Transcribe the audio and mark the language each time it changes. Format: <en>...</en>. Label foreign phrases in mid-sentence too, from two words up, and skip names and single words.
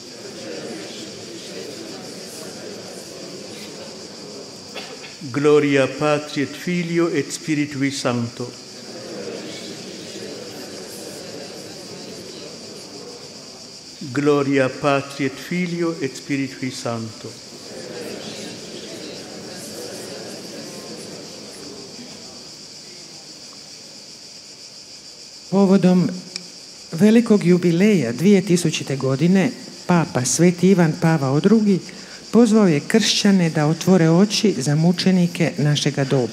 <la>Gloria Patri et Filio et Spiritui Sancto. Gloria Patri et Filio et Spiritui Sancto.</la> <hr>Povodom velikog jubileja 2000. godine Papa Sveti Ivan Pavao II pozvao je kršćane da otvore oči za mučenike našega doba.</hr>